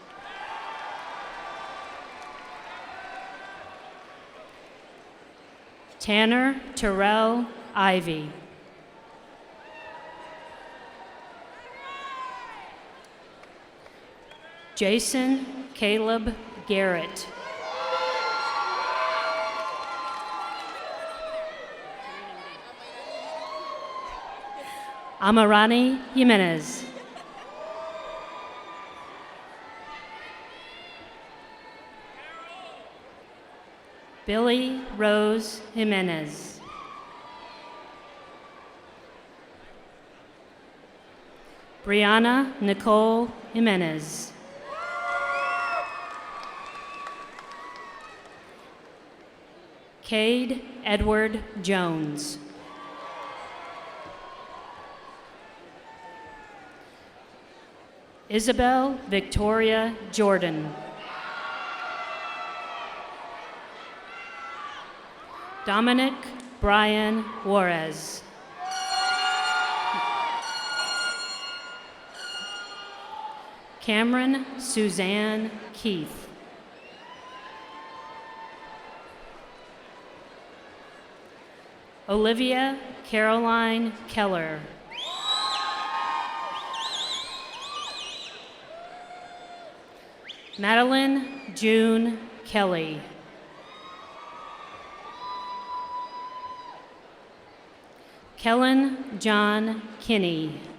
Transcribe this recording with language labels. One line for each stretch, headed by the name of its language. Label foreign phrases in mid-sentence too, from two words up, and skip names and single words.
English: Tanner Terrell Ivy. Jason Caleb Garrett. Amarani Jimenez. Billy Rose Jimenez. Brianna Nicole Jimenez. Cade Edward Jones. Isabel Victoria Jordan. Dominic Brian Juarez. Cameron Suzanne Keith. Olivia Caroline Keller. Madeline June Kelly. Kellen John Kinney.